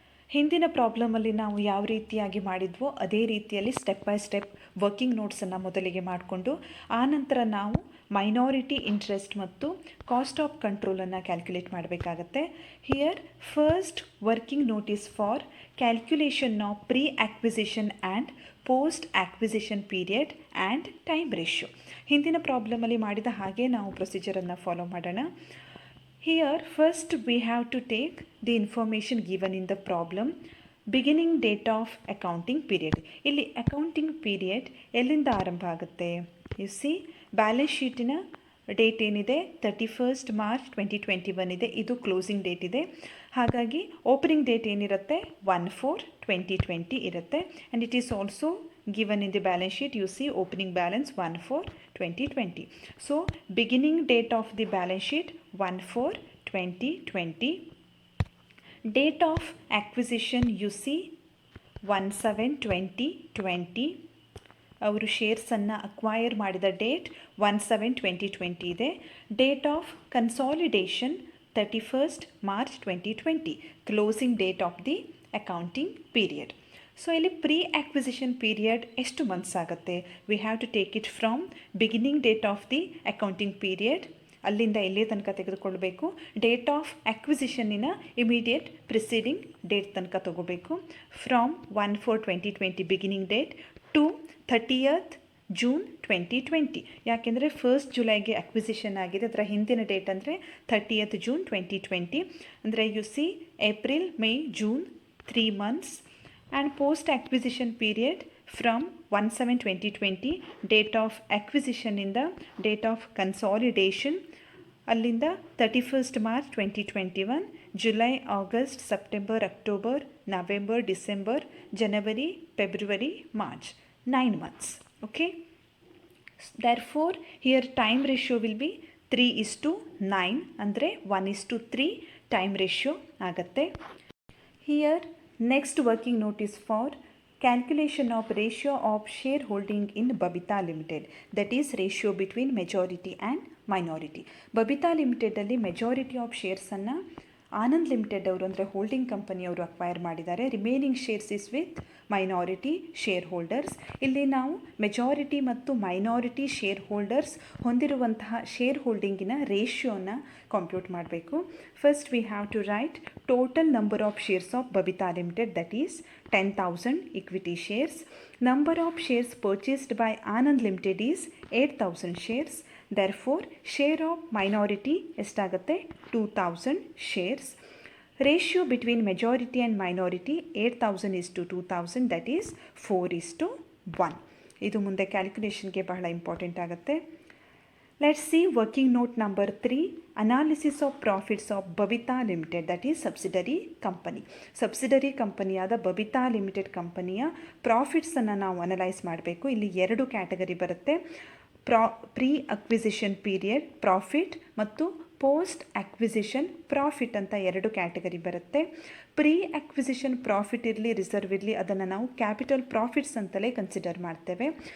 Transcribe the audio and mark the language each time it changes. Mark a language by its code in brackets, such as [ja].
[kn] ಹಿಂದಿನ ಪ್ರಾಬ್ಲಮಲ್ಲಿ ನಾವು ಯಾವ ರೀತಿಯಾಗಿ ಮಾಡಿದ್ವೋ ಅದೇ ರೀತಿಯಲ್ಲಿ ಸ್ಟೆಪ್ ಬೈ ಸ್ಟೆಪ್ ವರ್ಕಿಂಗ್ ನೋಟ್ಸನ್ನು ಮೊದಲಿಗೆ ಮಾಡಿಕೊಂಡು ಆನಂತರ ನಾವು ಮೈನಾರಿಟಿ ಇಂಟ್ರೆಸ್ಟ್ ಮತ್ತು ಕಾಸ್ಟ್ ಆಫ್ ಕಂಟ್ರೋಲನ್ನು ಕ್ಯಾಲ್ಕುಲೇಟ್ ಮಾಡಬೇಕಾಗತ್ತೆ. [en] Here first working notice for calculation of pre acquisition and post acquisition period and time ratio. [kn] ಹಿಂದಿನ ಪ್ರಾಬ್ಲಮಲ್ಲಿ ಮಾಡಿದ ಹಾಗೆ ನಾವು ಪ್ರೊಸೀಜರನ್ನು ಫಾಲೋ ಮಾಡೋಣ. [en] Here first we have to take the information given in the problem. Beginning date of accounting period. [kn] ಇಲ್ಲಿ accounting period ಎಲ್ಲಿಂದ ಆರಂಭ ಆಗುತ್ತೆ? U C balance ಶೀಟಿನ date ಏನಿದೆ 31st March 2021 ಇದೆ. ಇದು ಕ್ಲೋಸಿಂಗ್ ಡೇಟ್ ಇದೆ. ಹಾಗಾಗಿ ಓಪನಿಂಗ್ ಡೇಟ್ ಏನಿರುತ್ತೆ 1/4/2020 ಇರುತ್ತೆ. [en] And it is also given in the balance sheet. You see opening balance 1/4/2020. So beginning date of the balance sheet 1/4/2020. Date of acquisition you see 1/7/2020. [kn] ಅವರು ಶೇರ್ಸನ್ನು acquire ಮಾಡಿದ date 1/7/2020 ಇದೆ. [en] Date of consolidation 31st March 2020. Closing date of the accounting period. [kn] So ಇಲ್ಲಿ pre acquisition period ಎಷ್ಟು months ಆಗುತ್ತೆ? [en] we have to take it from beginning date of the accounting period, [kn] ಅಲ್ಲಿಂದ ಇಲ್ಲೇ ತನಕ ತೆಗೆದುಕೊಳ್ಬೇಕು. Date of ಅಕ್ವಿಸಿಷನ್ನಿನ immediate preceding date ತನಕ ತಗೋಬೇಕು. [en] From 1/4/2020 beginning date to 30th June 2020. [kn] ಯಾಕೆಂದರೆ 1st Julyಗೆ ಅಕ್ವಿಸಿಷನ್ ಆಗಿದೆ. ಅದರ ಹಿಂದಿನ ಡೇಟ್ ಅಂದರೆ 30th June 2020. [en] ಅಂದರೆ you see April, May, June 3 months. And post acquisition period from 1/7/2020 date of acquisition in the date of consolidation ಅಲ್ಲಿಂದ 31st March 2021. July, August, September, October, November, December, January, February, March. 9 months. Okay. Therefore here time ratio will be 3:9 ಅಂದರೆ 1:3 time ratio ಆಗುತ್ತೆ. Here next working notice for calculation of ratio of shareholding in Babita Limited, that is ratio between majority and minority. Babita Limited [kn] ಅಲ್ಲಿ majority of ಶೇರ್ಸನ್ನು Anand limited ಅವರು ಅಂದರೆ holding ಕಂಪನಿಯವರು acquire ಮಾಡಿದ್ದಾರೆ. [en] Remaining shares is with minority share holders. [kn] ಇಲ್ಲಿ ನಾವು majority ಮತ್ತು minority share holders ಹೊಂದಿರುವಂತಹ share ಹೋಲ್ಡಿಂಗಿನ ರೇಷಿಯೋನ compute ಮಾಡಬೇಕು. [en] First we have to write total number of shares of Babita limited, that is 10,000 equity shares. Number of shares purchased by Anand Limited is 8,000 shares. Therefore, share of minority ಎಷ್ಟಾಗುತ್ತೆ 2,000 shares. Ratio between majority and minority 8,000 is to 2,000, that is 4:1. [kn] ಇದು ಮುಂದೆ ಕ್ಯಾಲ್ಕುಲೇಷನ್ಗೆ ಬಹಳ important ಆಗುತ್ತೆ. [en] Let's see working note number 3, analysis of profits of Babita Limited, that is subsidiary company. [kn] Subsidiary ಕಂಪನಿಯಾದ Babita limited ಕಂಪನಿಯ ಪ್ರಾಫಿಟ್ಸನ್ನು ನಾವು analyse ಮಾಡಬೇಕು. ಇಲ್ಲಿ 2 category ಬರುತ್ತೆ. ಪ್ರೀ ಅಕ್ವಿಸಿಷನ್ ಪೀರಿಯಡ್ ಪ್ರಾಫಿಟ್ ಮತ್ತು ಪೋಸ್ಟ್ ಅಕ್ವಿಸಿಷನ್ ಪ್ರಾಫಿಟ್ ಅಂತ 2 ಕ್ಯಾಟಗರಿ ಬರುತ್ತೆ. ಪ್ರೀ ಅಕ್ವಿಸಿಷನ್ ಪ್ರಾಫಿಟ್ ಇರಲಿ ರಿಸರ್ವ್ ಇರಲಿ ಅದನ್ನು ನಾವು ಕ್ಯಾಪಿಟಲ್ ಪ್ರಾಫಿಟ್ಸ್ ಅಂತಲೇ ಕನ್ಸಿಡರ್ ಮಾಡ್ತೇವೆ.